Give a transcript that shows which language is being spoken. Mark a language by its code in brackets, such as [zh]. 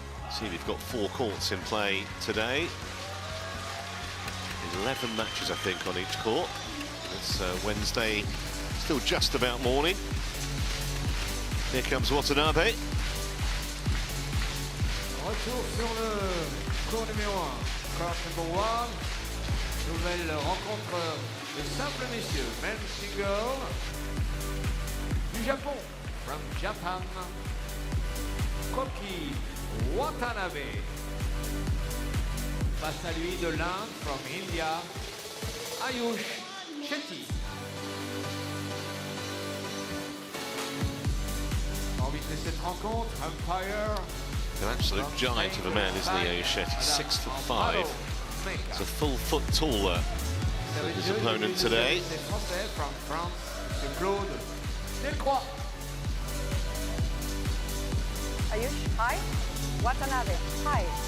[en] See, we've got 4 courts in play today. 11 matches, I think, on each court. It's Wednesday, still just about morning. Here comes Watanabe. [fr] Retour sur le court numéro 1. [en] Court number 1. [fr] Nouvelle rencontre de simple messieurs. [en] Men's single. [fr] Du Japon. [en] From Japan. [fr] Koki Watanabe. Face à lui de l'Inde, [en] from India. [fr] Ayush Shetty. Arbitré cette rencontre, umpire. [en] An absolute giant of a man, isn't he, Ayush Shetty? 6'5". He's a full foot taller than his opponent today. From France, Glaz Ayush, hi. Watanabe, hi.